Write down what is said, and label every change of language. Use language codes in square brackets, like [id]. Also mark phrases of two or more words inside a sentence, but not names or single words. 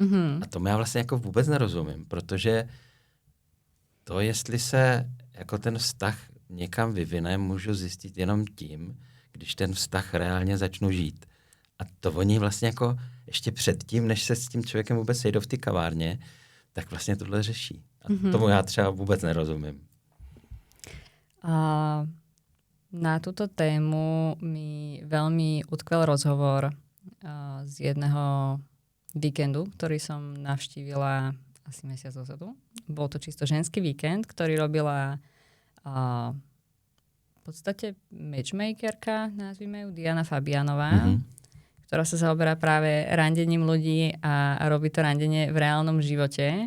[cs] A tomu já vlastně jako vůbec nerozumím, protože to, jestli se jako ten vztah někam vyvine, můžu zjistit jenom tím, když ten vztah reálně začnu žít. A to oni vlastně jako ještě předtím, než se s tím člověkem vůbec sejdou v té kavárně, tak vlastně tohle řeší. A tomu já třeba vůbec nerozumím. [sk] Na túto tému mi veľmi utkvel rozhovor z jedného víkendu, ktorý som navštívila asi mesiac dozadu bol to čisto ženský víkend, ktorý robila v podstate matchmakerka, nazvime ju, Diana Fabianová, ktorá sa zaoberá práve randením ľudí a robí to randenie v reálnom živote.